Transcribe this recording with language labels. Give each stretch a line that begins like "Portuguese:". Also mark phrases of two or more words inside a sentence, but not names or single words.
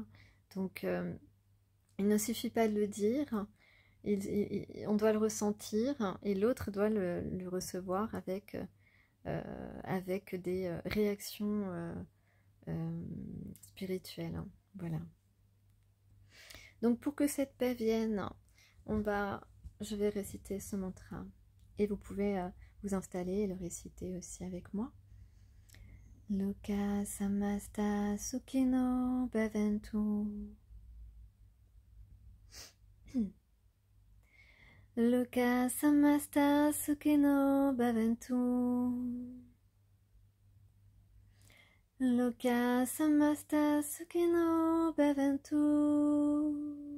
French: Donc, il ne suffit pas de le dire, on doit le ressentir et l'autre doit le recevoir avec des réactions spirituelles. Voilà. Donc pour que cette paix vienne, je vais réciter ce mantra. Et vous pouvez vous installer et le réciter aussi avec moi.
Sanskrit: लोक समस्त सुखिनो भवन्तु. लोक समस्त सुखिनो भवन्तु. लोक समस्त सुखिनो भवन्तु.